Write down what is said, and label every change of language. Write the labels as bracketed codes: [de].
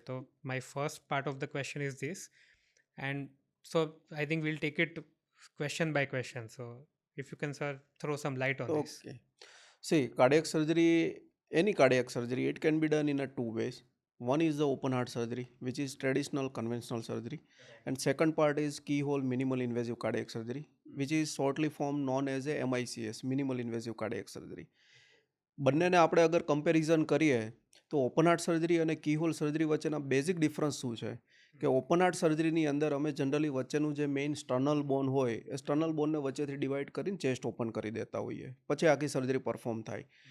[en] તો my first part of the question is this, and so I think we'll take it question by question. So if you can sir throw some light on this. Okay. See, cardiac surgery, any cardiac surgery, it can be done in a two ways. One is the open heart surgery, which is traditional conventional surgery, and second part is keyhole minimal invasive cardiac surgery, which is shortly form known as a MICS, minimal invasive cardiac surgery. [gu] બંનેને આપણે અગર comparison કરીએ તો open heart surgery અને કીહોલ surgery વચ્ચેના basic difference શું છે કે ઓપન હાર્ટ સર્જરીની અંદર અમે જનરલી વચ્ચેનું જે મેઇન સ્ટર્નલ બોન હોય એ સ્ટર્નલ બોનને વચ્ચેથી ડિવાઈડ કરીને ચેસ્ટ ઓપન કરી દેતા હોઈએ, પછી આખી સર્જરી પરફોર્મ થાય.